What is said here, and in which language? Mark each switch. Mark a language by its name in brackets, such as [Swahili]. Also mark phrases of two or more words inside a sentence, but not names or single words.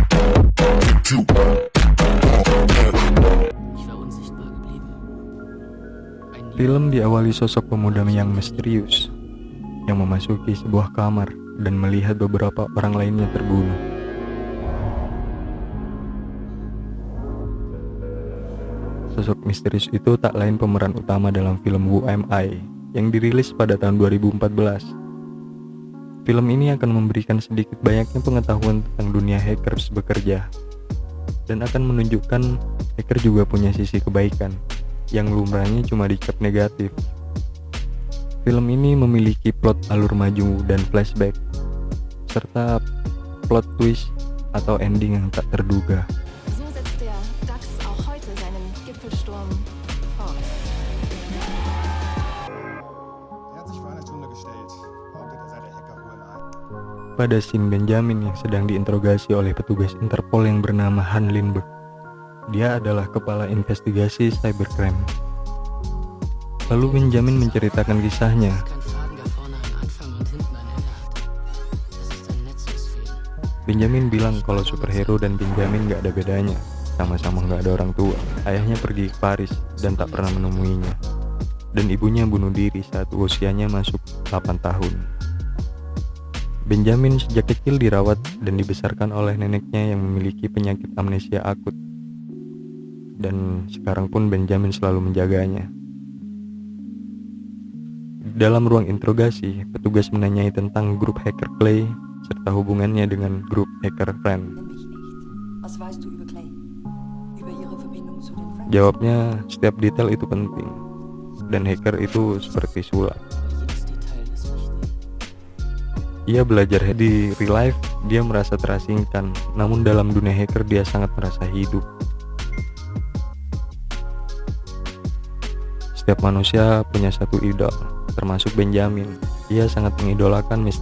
[German] Ich war unsichtbar geblieben. [Indonesian] Film diawali sosok pemuda yang misterius, yang memasuki sebuah kamar dan melihat beberapa orang lainnya terbunuh. Sosok misterius itu tak lain pemeran utama dalam film Who Am I yang dirilis pada tahun 2014. Film ini akan memberikan sedikit banyaknya pengetahuan tentang dunia hackers bekerja, dan akan menunjukkan hacker juga punya sisi kebaikan, yang lumrahnya cuma dicap negatif. Film ini memiliki plot alur maju dan flashback, serta [English] plot twist [Indonesian] atau ending yang tak terduga. [German] So setzt der DAX auch heute seinen Gipfelsturm fort. Er hat sich vor einer Stunde gestellt. Behauptet, er sei der Hacker UMI. [Indonesian] Pada scene Benjamin yang sedang diinterogasi oleh petugas Interpol yang bernama Han Lindbergh. Dia adalah kepala investigasi cybercrime. Lalu Benjamin menceritakan kisahnya. [German] Kein Faden, der vorne einen Anfang und hinten ein Ende hat. Das ist ein Netzwerksfehler. [Indonesian] Benjamin bilang kalau superhero dan Benjamin gak ada bedanya. Sama-sama gak ada orang tua. Ayahnya pergi ke Paris dan tak pernah menemuinya. Dan ibunya bunuh diri saat usianya masuk 8 tahun. Benjamin sejak kecil dirawat dan dibesarkan oleh neneknya yang memiliki penyakit amnesia akut. Dan sekarang pun Benjamin selalu menjaganya. Dalam ruang interogasi, petugas menanyai tentang grup hacker Clay serta hubungannya dengan grup hacker Friend. [German] Nenn mich nicht. Was weißt du über Clay? Über ihre Verbindung zu den Friends? [Indonesian] Jawabnya, setiap detail itu penting, dan hacker itu seperti sulap. [German] Jedes Detail ist wichtig. [Indonesian] Ia belajar di [English] real life, [Indonesian] dia merasa terasingkan, namun dalam dunia hacker dia sangat merasa hidup. Setiap manusia punya satu idol, termasuk Benjamin. Ia sangat mengidolakan Mr.